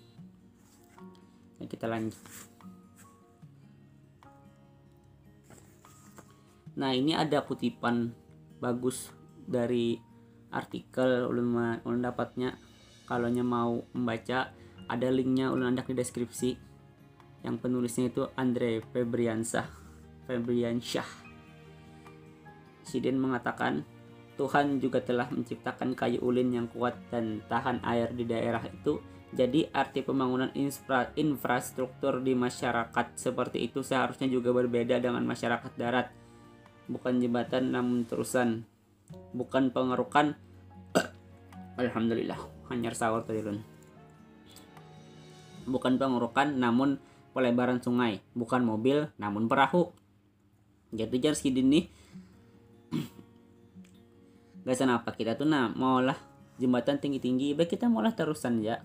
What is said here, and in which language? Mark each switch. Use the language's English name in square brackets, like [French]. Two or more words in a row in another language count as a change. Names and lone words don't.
[Indonesian] Nah kita lanjut. Nah, ini ada kutipan bagus dari artikel ulun dapatnya. Kalau mau membaca, ada linknya [Banjar] ulun andak [Indonesian] di deskripsi. Yang penulisnya itu Andre Febriansyah. Sidin mengatakan, Tuhan juga telah menciptakan kayu ulin yang kuat dan tahan air di daerah itu. Jadi arti pembangunan infrastruktur di masyarakat seperti itu seharusnya juga berbeda dengan masyarakat darat. Bukan jembatan namun terusan, bukan pengerukan. Alhamdulillah, [Banjar] hanyar sahur tadi lun. [Indonesian] Bukan pengerukan namun pelebaran sungai, bukan mobil namun perahu. [Banjar] Jadi jar Sidin nih gasan apa kita tuh mau lah jembatan tinggi-tinggi, baik kita mau lah terusan ya.